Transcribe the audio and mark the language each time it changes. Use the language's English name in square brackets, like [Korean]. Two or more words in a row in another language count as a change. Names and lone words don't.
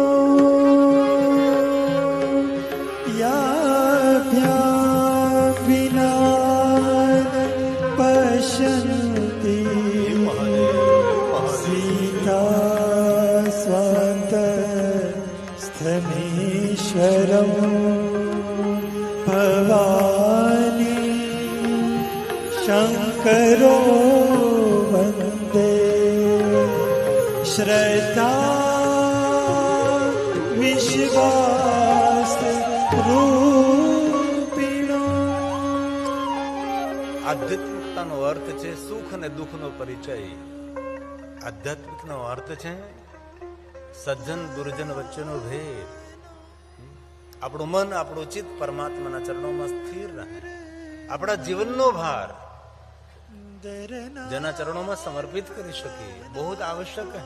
[Sanskrit] याभ्यां विना पश्यन्ति सीता स्वान्तस्थमीश्वरम् भवानी शङ्करो वन्दे श्रद्धा विश्वास रूपिणो. [Gujarati] આધ્યાત્મિકતાનો અર્થ છે સુખ અને દુઃખનો પરિચય. આધ્યાત્મિકનો અર્થ છે સજ્જન દુર્જન વચ્ચેનો ભેદ. આપણું મન આપણું ચિત્ત પરમાત્માના ચરણોમાં સ્થિર રહે. આપણા જીવનનો ભાર જેના ચરણોમાં સમર્પિત કરી શકીએ બહુ જ આવશ્યક છે.